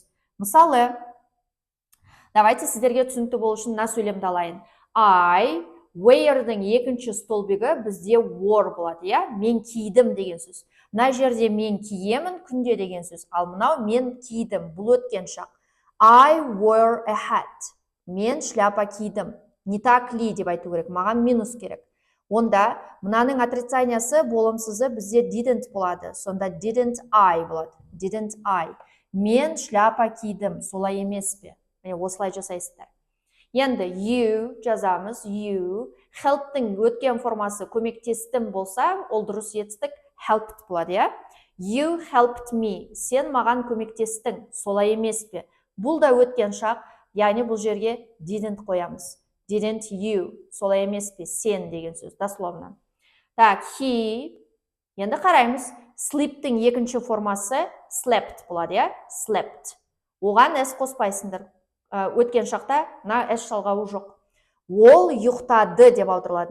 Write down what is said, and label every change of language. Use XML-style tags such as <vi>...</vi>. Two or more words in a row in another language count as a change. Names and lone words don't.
<kk>Мысалы, давайте сіздерге түсінікті болу үшін мына сөйлемді алайын.</kk> <en>I wear-</en> <kk>дің екінші столбигі бізде wore болады, Мен кидім деген сөз. Мына жерде мен киемін күнде деген сөз. Ал мынау мен кидім, бұл өткен шақ.</kk> <en>I wore a hat.</en> <kk>Мен шляпа кидім.</kk> <ru>Не так ли</ru> <kk>деп айту керек, маған минус керек. Онда мынаның отрицаниясы болымсызы бізде didn't болады.</kk> <en>Сонда didn't I болады. Didn't I.</en> <kk>Мен шляпа кидім, солай емес пе? Міне осылай жасайсыздар. Енді you жазамыз, you. Help-тің өткен формасы көмектестім болса, ол дұрыс етістік helped болады,</kk> <en>You helped me.</en> <kk>Сен маған көмектестің, солай емес пе? Бұл да өткен шақ, яғни бұл жерге didn't қоямыз.</kk> <en>Didn't you,</en> <kk>солай емес пе? Сен деген сөз, дословно. Так, he, енді қараймыз, sleep-тің екінші формасы slept болады, slept. Оған s қоспайсыңдар. Өткен шақта мына s жалғауы жоқ. Ол ұйықтады деп аударылады.</kk>